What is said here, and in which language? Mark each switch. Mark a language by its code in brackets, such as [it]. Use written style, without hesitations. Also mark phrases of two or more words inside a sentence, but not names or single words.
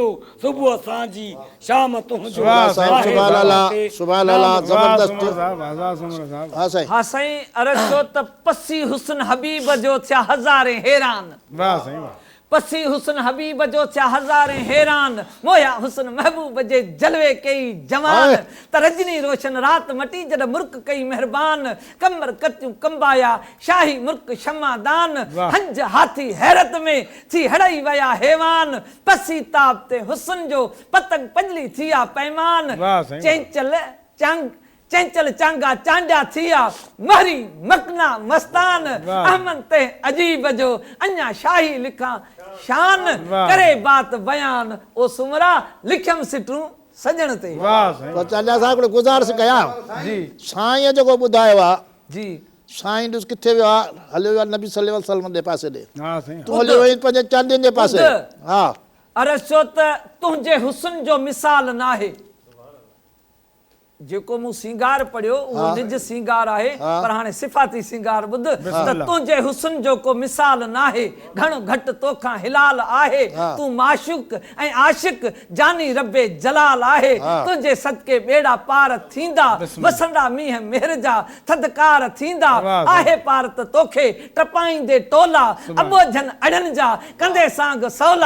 [sd] सुबुह असांजी शाम तुंहिंजो। हा साईं, अर्ज़ कयो त पसी हुस्न हबीब जो थिया हज़ारे हैरान। पसी हुस्न हबीब जो थिया हज़ारे हैरान। मोया हुस्न महबूब जे जलवे कई जवान। त रजनी रोशन रात मटी जड मुर्क कई मेहरबान। कमर कतियूं कंबाया शाही मुर्क शमादान। हंज हाथी हैरत में थी हड़ई वया हैवान। पसी ताप ते हुस्न जो पतंग पंजली थिया पैमान। चंचल चांगा चांडा थिया महरी मकना मस्तान। अहमद ते अजीब जो अञा शाही लिखा शान। करे बात बयान ओ सुमरा लिखम सिटू सजण ते। तो चांडा साहिब को गुज़ारिश कयां जी, साईं जेको ॿुधायो आहे जी, साईं ॾिस किथे वियो आहे, हलियो वियो आहे नबी [ar] صلى الله عليه وسلم [sd] जे पासे ॾे। तूं हलियो वई पंहिंजे चांडियुनि जे पासे। हा, अर्ज़ कयो त तुंहिंजे हुस्न जो मिसाल नाहे। जेको मु सिंगार पढ़ियो वो हाँ। निज सिंगार आहे हाँ। पर हाणे सिफाती सिंगार बुध त तुंहिंजे हुस्न जो को मिसाल नाहे घणो घट तोखां हिलाल आहे हाँ। तू माशूक ऐं आशिक जानी रब्बे जलाल आहे हाँ। तुंहिंजे सदके बेड़ा पार थींदा वसंदा मींहं मेहर जा थदकार थींदा आहे पार त तोखे टपाईंदे टोला अबोझन अड़न जा कंदे सांग सौला